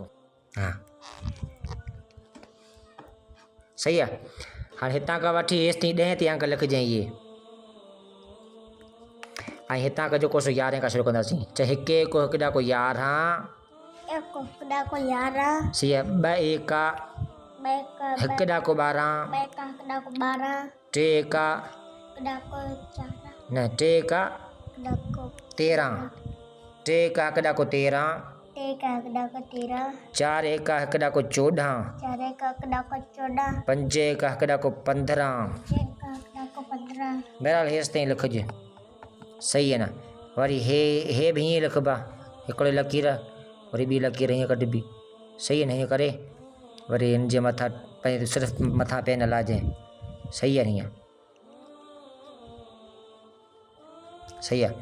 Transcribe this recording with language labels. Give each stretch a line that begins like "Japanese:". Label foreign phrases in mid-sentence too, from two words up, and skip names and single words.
Sindhi: हा सही आहे। हाणे हितां खां वठी हेसि ताईं 10 ते अंक लिखिजांइ इहे। ऐं हितां खां जेको सो 11 खां शुरू कंदासीं। चाहे 1 1 को 1 ॾाको 11, 1 ॾाको 11, सही आहे। 2 एका, 1 ॾाको 12, 3 एका, 1 ॾाको 4, न 3 एका 1 ॾाको 13, 3 एका 1 ॾाको 13, 3 का 1 ॾाको 13, 4 एका 1 ॾाको 14, 4 का 1 ॾाको 14, 5 एका 1 ॾाको 15। 6 का 1 ॾाको 15। बहरहाल हेसि ताईं लिखिजे। सही आहे न। वरी हे बि हीअं लिखबा, हिकिड़े लकीर वरी ॿी लकीर हीअं कढिबी। सही आहे न। हीअं करे वरी हिन जे मथां पंहिंजे सिर्फ़ु मथां पेन हलाइजे। सही आहे हीअं। सही आहे।